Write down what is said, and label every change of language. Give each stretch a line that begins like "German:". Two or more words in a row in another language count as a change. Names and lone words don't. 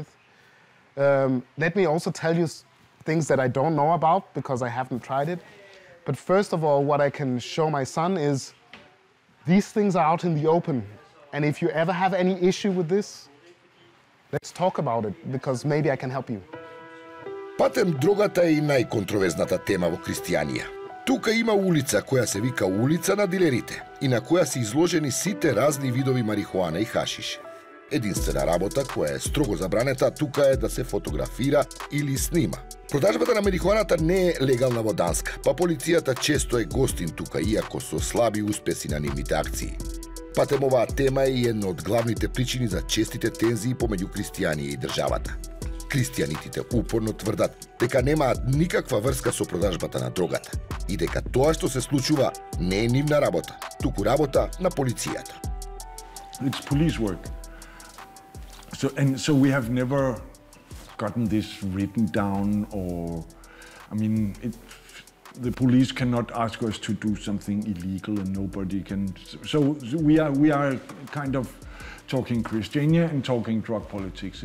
English: Let me also tell you things that I don't know about because I haven't tried it. But first of all, what I can show my son is these things are out in the open. And if you ever have any issue with this, let's talk about it, because maybe I can help you.
Macedonian: Патем дрогата е и најконтроверзната тема во христијанија. Тука има улица која се вика улица на дилерите и на која се изложени сите разни видови марихуана и хашиш. Единствена работа која е строго забранета тука е да се фотографира или снима. Продажбата на марихуаната не е легална во Данска, па полицијата често е гостин тука, иако со слаби успеси на нивните акции. Патем оваа тема е една од главните причини за честите тензии помеѓу христијани и државата. Христијаните упорно тврдат дека немаат никаква врска со продажбата на дрогата и дека тоа што се случува не е нивна работа, туку работа на полицијата.
English: It's police work. So we have never gotten this written down, or I mean, the police cannot ask us to do something illegal, and nobody can. So we are kind of talking Christiania and talking drug politics.